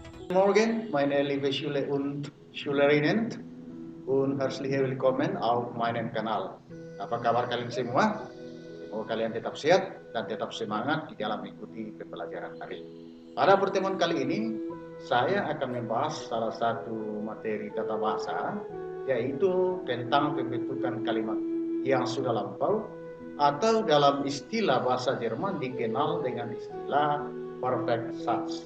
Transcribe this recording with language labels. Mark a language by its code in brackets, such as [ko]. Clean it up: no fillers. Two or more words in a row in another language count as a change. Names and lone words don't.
[de] Morgen, meine liebe Schüler und Schülerinnen und herzlich willkommen auf meinem Kanal. [id] Apa kabar kalian semua? Semoga kalian tetap sehat dan tetap semangat di dalam mengikuti pembelajaran hari ini. Pada pertemuan kali ini, saya akan membahas salah satu materi tata bahasa, yaitu tentang pembentukan kalimat yang sudah lampau atau dalam istilah bahasa Jerman dikenal dengan istilah [de] perfect Satz.